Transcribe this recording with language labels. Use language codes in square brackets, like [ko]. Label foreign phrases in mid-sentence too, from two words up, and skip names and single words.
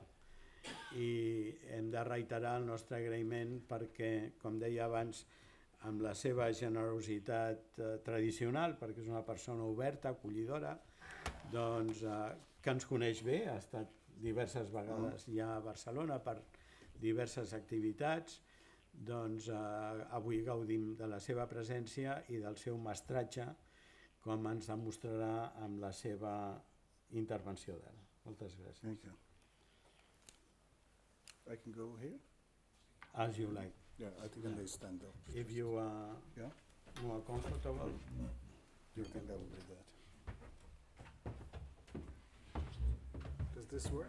[ca] I hem de reiterar el nostre agraïment perquè, com deia abans, amb la seva generositat tradicional, perquè és una persona oberta, acollidora, doncs, que ens coneix bé, ha estat diverses vegades ja a Barcelona per diverses activitats, doncs avui gaudim de la seva presència i del seu mestratge, com ens demostrarà amb la seva intervenció d'ara. Moltes gràcies. [en] Thank you. I can go here? As you like. Yeah, I think I may stand up. If you are more comfortable, You can go with that. Does this work?